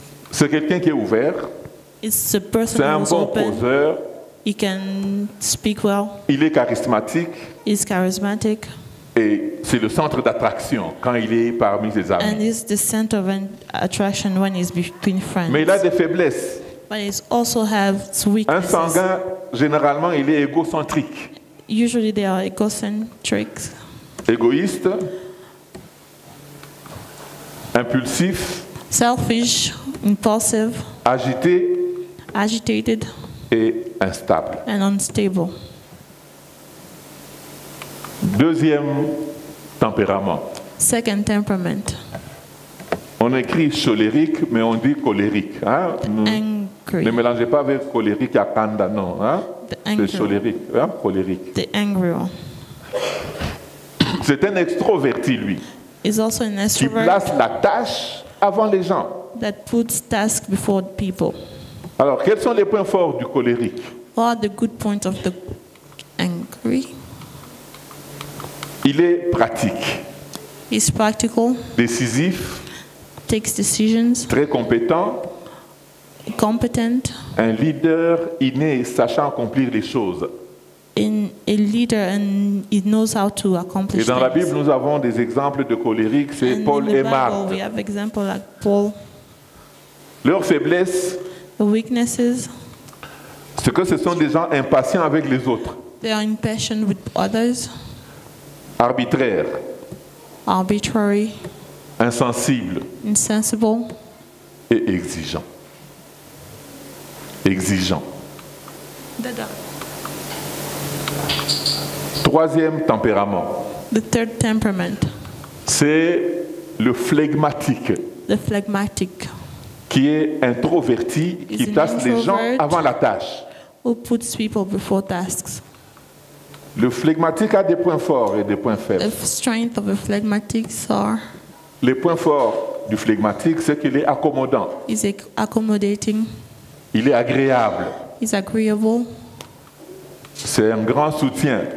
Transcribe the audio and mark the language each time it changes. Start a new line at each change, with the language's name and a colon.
French: C'est quelqu'un qui est ouvert. C'est un bon causeur.
English: He can speak well.
French: Il est charismatique.
English: He's charismatic.
French: Et c'est le centre d'attraction quand il est parmi ses amis.
English: And he's the center of attraction when he's between friends.
French: Mais il a des faiblesses.
English: But he also has weaknesses.
French: Un sanguin, généralement, il est égocentrique.
English: Usually they are egocentric.
French: Égoïste. Impulsif.
English: Selfish, impulsive.
French: Agité.
English: Agitated.
French: Et instable.
English: And unstable.
French: Deuxième tempérament.
English: Second temperament.
French: On écrit cholérique, mais on dit colérique. Hein? Ne mélangez pas avec colérique à Kanda, non. Hein? C'est cholérique. Hein? Colérique.
English: The angry one.
French: C'est un extroverti, lui.
English: Is also an extrovert.
French: Qui place la tâche avant les gens.
English: That puts task before people.
French: Alors, quels sont les points forts du colérique?
English: What are the good points of the angry?
French: Il est pratique.
English: He's practical.
French: Décisif.
English: Takes decisions.
French: Très compétent.
English: Competent.
French: Un leader inné sachant accomplir les choses.
English: A leader and he knows how to accomplish.
French: Et dans la Bible, nous avons des exemples de colériques, c'est Paul et Marthe.
English: We have examples like Paul.
French: Leurs faiblesses,
English: the weaknesses,
French: c'est que ce sont des gens impatients avec les autres.
English: They are impatient with others.
French: Arbitraires.
English: Arbitrary.
French: Insensibles.
English: Insensible.
French: Et exigeants. Exigeants. Troisième tempérament.
English: The third temperament.
French: C'est le flegmatique.
English: The phlegmatic.
French: Qui est introverti, qui place les gens avant la tâche.
English: Who puts people before tasks.
French: Le phlegmatique a des points forts et des points faibles.
English: The strength of the phlegmatics are.
French: Les points forts du phlegmatique, c'est qu'il est accommodant.
English: He's accommodating.
French: Il est agréable.
English: He's agreeable.
French: C'est un grand soutien.